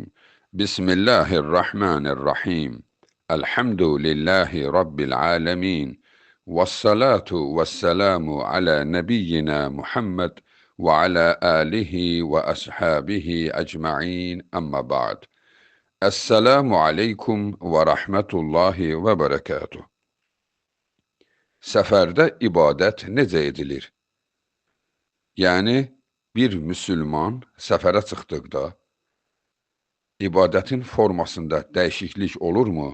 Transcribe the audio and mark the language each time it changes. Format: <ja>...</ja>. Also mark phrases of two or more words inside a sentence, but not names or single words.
<ar>بسم الله الرحمن الرحيم. الحمد لله رب العالمين، والصلاة والسلام على نبينا محمد وعلى آله وأصحابه أجمعين، أما بعد. السلام عليكم ورحمة الله وبركاته.</ar> <az>Səfərdə ibadət necə edilir? Yəni, bir müsəlman səfərə çıxdıqda ibadətin formasında dəyişiklik olurmu?</az>